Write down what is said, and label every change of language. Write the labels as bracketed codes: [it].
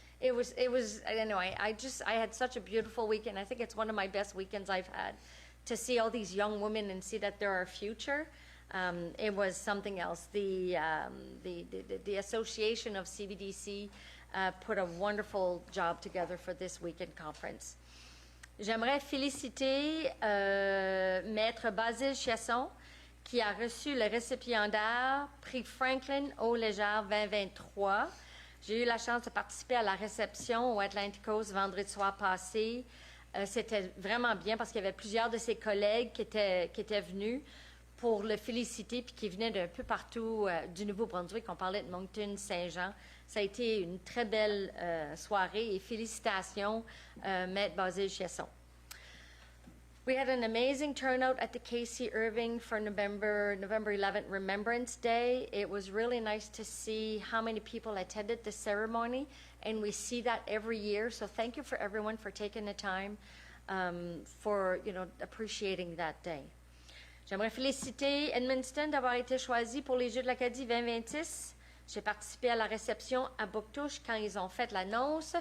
[en] It was, I don't know, I had such a beautiful weekend. I think it's one of my best weekends I've had, to see all these young women and see that they're our future. It was something else. The association of CBDC put a wonderful job together for this weekend conference. [fr] J'aimerais féliciter Maître Basile Chiasson, qui a reçu le récipiendaire Prix Franklin Eau Légère 2023. J'ai eu la chance de participer à la réception au Atlantic Coast vendredi soir passé. C'était vraiment bien parce qu'il y avait plusieurs de ses collègues qui étaient venus pour le féliciter, puis qui venaient d'un peu partout du Nouveau-Brunswick. On parlait de Moncton, Saint-Jean. Ça a été une très belle soirée, et félicitations, Maître Basile Chiasson. [en] We had an amazing turnout at the K.C. Irving for November 11th Remembrance Day. It was really nice to see how many people attended the ceremony, and we see that every year. So thank you for everyone for taking the time for appreciating that day. [fr] J'aimerais féliciter Edmundston d'avoir été choisi pour les Jeux de l'Acadie 2026. J'ai participé à la réception à Bouctouche quand ils ont fait l'annonce.